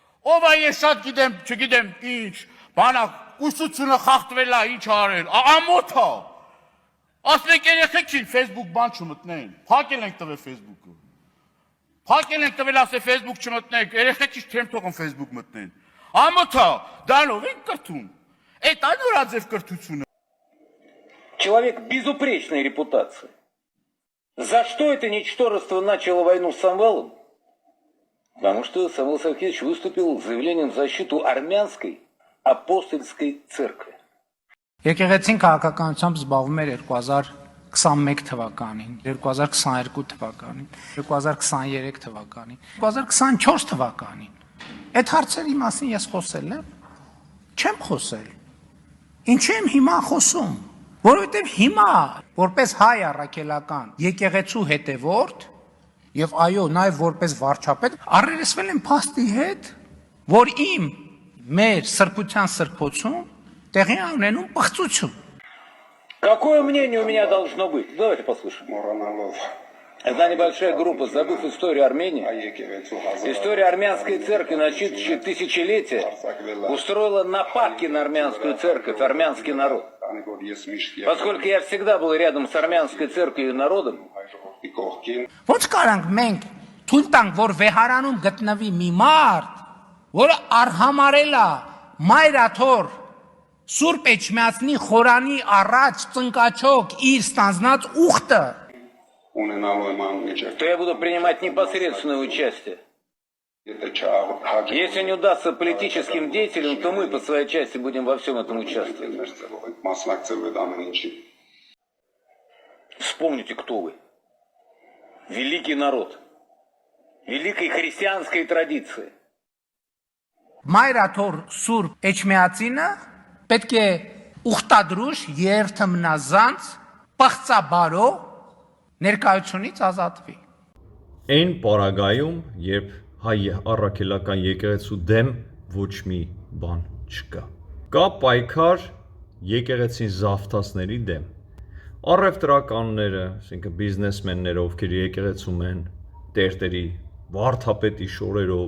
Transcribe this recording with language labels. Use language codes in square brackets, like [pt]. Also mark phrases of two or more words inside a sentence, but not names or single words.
[hy] Ով է ես շատ գիտեմ, չգիտեմ ինչ, բանա, ուսուցությունը խախտվել է, ինչ արել, ամոթ է։ Ասում եք երեխեքին Facebook բան չմտնեն, փակել ենք տվել Facebook-ը։ Փակել ենք տվել ասե Facebook չմտնենք, երեխեքից չեմ թողում Facebook մտնեն։ Ամոթ է, դանով ենք կրթում։ Այդ անորաձև կրթությունը։ [ru] Человек безупречной репутации. За что это ничтожество начало войну с Самвелом? Потому что Самвел Савкевич выступил с заявлением в защиту армянской апостольской церкви. [hy] Եկեղեցին քաղաքականությամբ զբաղվում էր 2021 թվականին, 2022 թվականին, 2023 թվականին, 2024 թվականին։ Այդ հարցերի մասին ես խոսել եմ, չեմ խոսել։ Ինչի եմ հիմա խոսում, որովհետև հիմա, որպես հայ առաքելական եկեղեցու հետևորդ եւ այո, նաեւ որպես վարչապետ, առերեսվել եմ փաստի հետ, որ մեր սրբության սրբոցում տեղի ունենում պղծություն։ [ru] Какое мнение у меня должно быть? Давайте послушаем. Одна небольшая группа, забыв историю Армении, история армянской церкви, насчитывающая тысячелетия, устроила нападки на армянскую церковь, армянский народ. Поскольку я всегда был рядом с армянской церковью и народом, [hy] Ոնց կարանք մենք թույլ տանք, որ վեհարանում գտնվի մի մարդ, որը արհամարել է մայրաթոր Սուրբ Էջմիածնի խորանի առաջ ծնկաչոք իր ստանձնած ուխտը, [ru] то я буду принимать непосредственное участие. Если не удастся политическим деятелям, то мы по своей части будем во всем этом участвовать. Вспомните, кто вы. Великий народ. Великой христианской традиции. [hy] մայրաթոր Սուրբ Էջմիածինը պետք է ուխտադրուժ երթմնազանց պղծաբարո ներկայությունից ազատվի։ Այն պարագայում, երբ հայ առաքելական եկեղեցու դեմ ոչ մի բան չկա։ Կա պայքար եկեղեցին զավթածների դեմ։ Առևտրականները, այսինքն բիզնեսմենները, ովքեր եկեղեցում են, տերտերի վարդապետի շորերով։